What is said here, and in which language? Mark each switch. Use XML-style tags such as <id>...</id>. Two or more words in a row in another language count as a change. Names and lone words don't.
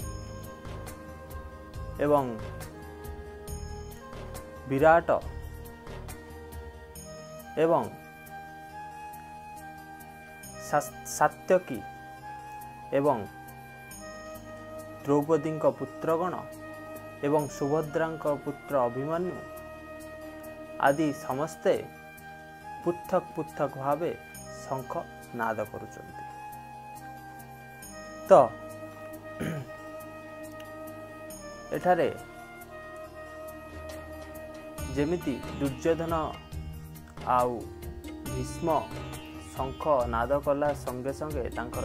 <or>ଏବଂ ବିରାଟ ଏବଂ ସାତ୍ୟକୀ ଏବଂ ଦ୍ରୌପଦୀ ପୁତ୍ରଗଣ ଏବଂ ସୁଭଦ୍ରା ପୁତ୍ର ଅଭିମନ୍ୟୁ ଆଦି ସମସ୍ତେ ପୃଥକ ପୃଥକ ଭାବେ ଶଙ୍ଖ ନାଦ କରୁଛନ୍ତି। ତ ଏଠାରେ ଯେମିତି ଦୁର୍ଯ୍ୟୋଧନ ଆଉ ଭୀଷ୍ମ ଶଙ୍ଖ ନାଦ କଲା ସଙ୍ଗେ ସଙ୍ଗେ ତାଙ୍କର</or>